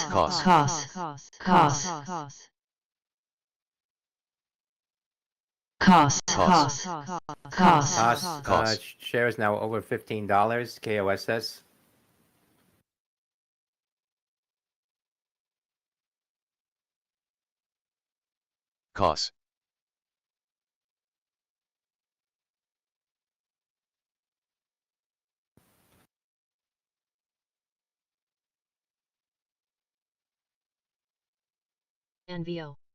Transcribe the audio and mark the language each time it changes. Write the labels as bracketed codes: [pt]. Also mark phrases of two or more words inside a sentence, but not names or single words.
[en] KOSS. KOSS. KOSS. KOSS. KOSS. KOSS. KOSS shares now over $15. KOSS. KOSS. NVO.